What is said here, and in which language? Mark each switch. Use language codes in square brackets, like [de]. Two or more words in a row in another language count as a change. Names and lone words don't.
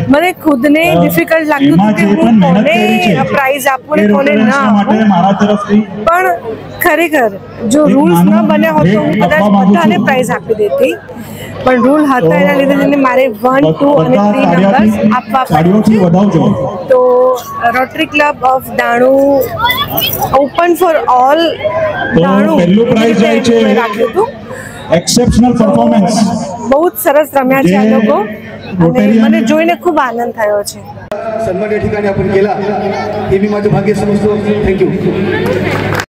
[gu] મને ખુદને ડિફિકલ્ટ લાગતું હતું કે હું કોને પ્રાઇઝ આપું ને કોને ન આપું, પણ ખરેખર જો રૂલ્સ ન બન્યા હોત તો હું કદાચ બધાને પ્રાઇઝ આપી દેતી, પણ રૂલ હતા એના લીધે મારે 1, 2 અને 3 નંબર્સ આપવા પડ્યા। તો રોટરી ક્લબ ઓફ દાણુ [en] open for all [gu] દાણુ રાખ્યું હતું। [en] exceptional performance, [gu] બહુ જ સરસ રમ્યા છે આ લોકો અને મને જોઈને ખૂબ આનંદ થયો છે। [mr] सन्मान या ठिकाणी आपण केला हे मी माझं भाग्य समजतो। [en] thank you.